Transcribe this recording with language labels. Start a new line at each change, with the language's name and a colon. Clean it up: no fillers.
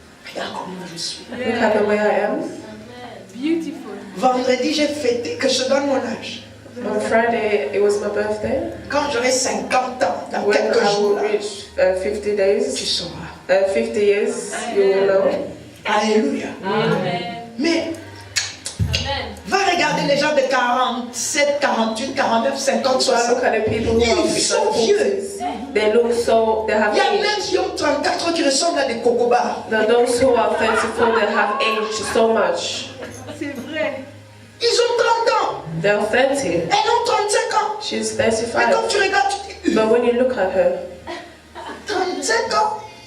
French: Regarde comment je suis.
English: Look at the way I am. Beautiful.
French: Vendredi, j'ai fêté que je donne mon âge.
English: On Friday, it was my birthday.
French: Quand j'aurai 50 ans, dans
English: When
French: quelques
English: I
French: jours,
English: will
French: là,
English: reach 50
French: tu
English: days,
French: sauras.
English: 50 years, you will know.
French: Alléluia. Mais va regarder les gens de 47, 48, 49, 50,
English: So I 60. look at the people who are in
French: Ils sont
English: their
French: vieux.
English: 40s. They look so, they have
French: Il y a
English: age.
French: même qui ont 34 ans qui ressemblent à des cocobars.
English: Now those who are 34, they have aged so much.
French: C'est vrai. Ils ont 30 ans.
English: They're 30.
French: Elles ont 35 ans.
English: She's
French: Mais quand
English: 35.
French: tu regardes, tu dis,
English: But when you look at her,
French: 35 ans.